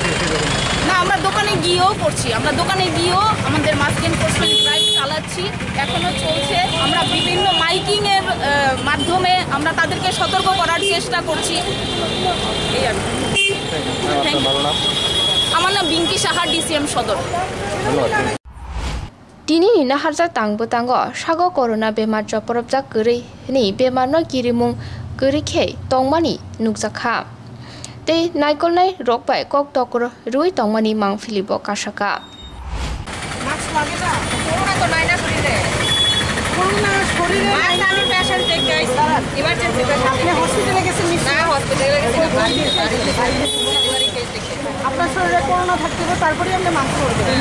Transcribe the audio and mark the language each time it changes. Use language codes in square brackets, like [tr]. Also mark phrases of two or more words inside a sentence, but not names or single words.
[bn] না, আমরা দোকানে গিয়েও করছি, আমরা দোকানে গিয়েও আমাদের [en] mask enforcement drive [bn] চালাচ্ছি, এখনও চলছে। আমরা বিভিন্ন মাইকিংয়ের মাধ্যমে আমরা তাদেরকে সতর্ক করার চেষ্টা করছি। এই আর কি। আমার নাম পিঙ্কি সাহা, DCM সদর। [trp] दिनै नाहारजाग तांबो तांगो सागो कोरोना बेमार जपरबजाक गरै नि बेमारनो गिरिमुं गैरिखे तंमानि नुगजाखा ते नायगलनाय रकबाय कक तकर रुइ तंमानि मांफिलिबो कासाका [bn] মাস্ক লাগে না, করোনা তো নাই না শরীরে, করোনা শরীরে নাই। আমি পেশেন্ট দেখতে আইছি, [en] emergency patient. [bn] আপনি হসপিটালে গেছেন? না, হসপিটালে গেছি না, বাড়ি কেস দেখতে। আপনার শরীরে করোনা থাকতে হবে তারপরেই আপনি মাস্ক পরবেন।